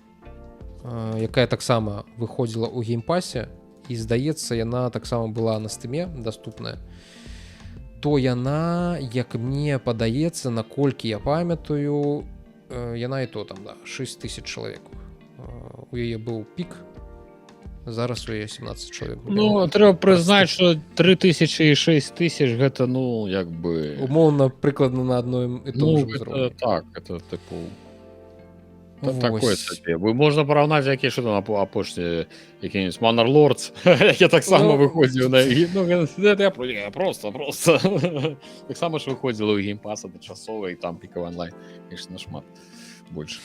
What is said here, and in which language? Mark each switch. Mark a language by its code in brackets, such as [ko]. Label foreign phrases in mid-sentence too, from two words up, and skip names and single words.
[be] якая таксама выходзіла ў геймпасе, і, здаецца, яна таксама была на Steam даступная, то яна, як мне падаецца, наколькі я памятаю, яна і то там, да, 6000 чалавек. У яе быў пік, зараз у яе 17 чалавек. Ну, трэба прызнаць, што 3000 і 6000 гэта, ну, як бы... Умоўна, прыкладна на адной і том Ну, же ўзроўні. так, это, типу... Такое сабе. Можна параўнаць, якія што там апошнія які-нибудь Manor Lords, які таксама выходзіў на... Ну, гэта я просто. Таксама ж выходзіла ў геймпас адначасова, і там пікавы онлайн, конечно, шмат больш.